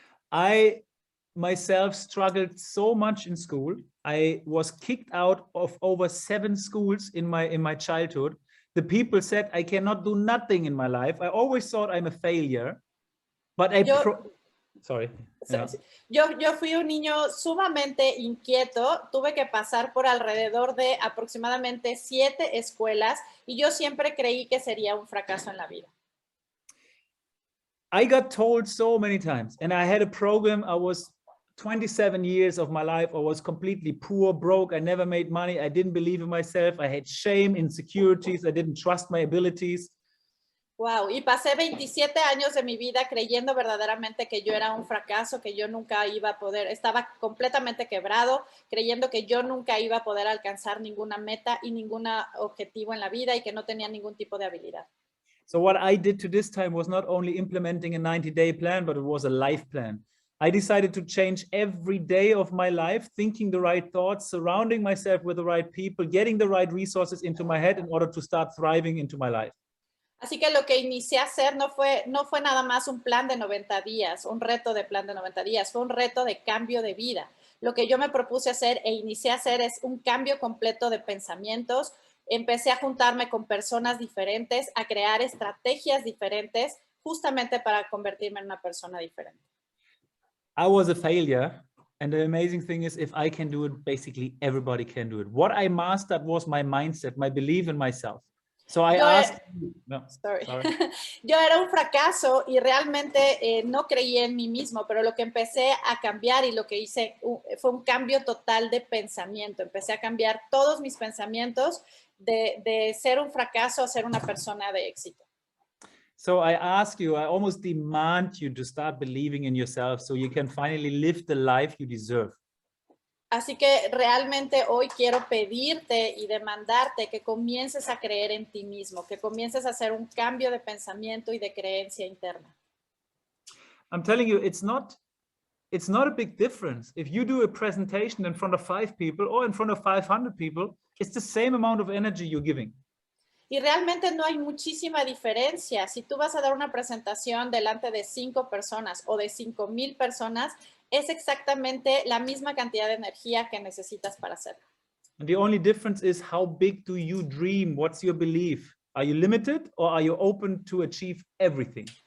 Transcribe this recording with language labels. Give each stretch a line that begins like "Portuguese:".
English: I myself struggled so much in school. I was kicked out of over 7 schools in my childhood. The people said I cannot do nothing in my life. I always thought I'm a failure, but Sorry.
Spanish: Yo fui un niño sumamente inquieto, tuve que pasar por alrededor de aproximadamente 7 escuelas y yo siempre creí que sería un fracaso en la vida.
English: I got told so many times, and I had a program. I was 27 years of my life. I was completely poor, broke. I never made money. I didn't believe in myself. I had shame, insecurities. I didn't trust my abilities.
Spanish: Wow, y pasé 27 años de mi vida creyendo verdaderamente que yo era un fracaso, que yo nunca iba a poder, estaba completamente quebrado, creyendo que yo nunca iba a poder alcanzar ninguna meta y ningún objetivo en la vida y que no tenía ningún tipo de habilidad.
English: So what I did to this time was not only implementing a 90-day plan, but it was a life plan. I decided to change every day of my life, thinking the right thoughts, surrounding myself with the right people, getting the right resources into my head in order to start thriving into my life.
Spanish: Así que lo que inicié a hacer no fue nada más un plan de 90 días, un reto de plan de 90 días, fue un reto de cambio de vida. Lo que yo me propuse hacer e inicié a hacer es un cambio completo de pensamientos. Empecé a juntarme con personas diferentes, a crear estrategias diferentes, justamente para convertirme en una persona diferente.
English: I was a failure, and the amazing thing is, if I can do it, basically everybody can do it. What I mastered was my mindset, my belief in myself. So I asked, sorry.
Spanish: Yo era un fracaso y realmente no creía en mí mismo, pero lo que empecé a cambiar y lo que hice fue un cambio total de pensamiento. Empecé a cambiar todos mis pensamientos de ser un fracaso a ser una persona de éxito.
English: So I ask you, I almost demand you to start believing in yourself so you can finally live the life you deserve.
Spanish: Así que realmente hoy quiero pedirte y demandarte que comiences a creer en ti mismo, que comiences a hacer un cambio de pensamiento y de creencia interna.
English: I'm telling you, it's not a big difference. If you do a presentation in front of 5 people or in front of 500 people, it's the same amount of energy you're giving.
Spanish: Y realmente no hay muchísima diferencia. Si tú vas a dar una presentación delante de 5 personas o de 5,000 personas, es exactamente la misma cantidad de energía que necesitas para hacerlo.
English: And the only difference is how big do you dream? What's your belief? Are you limited or are you open to achieve everything?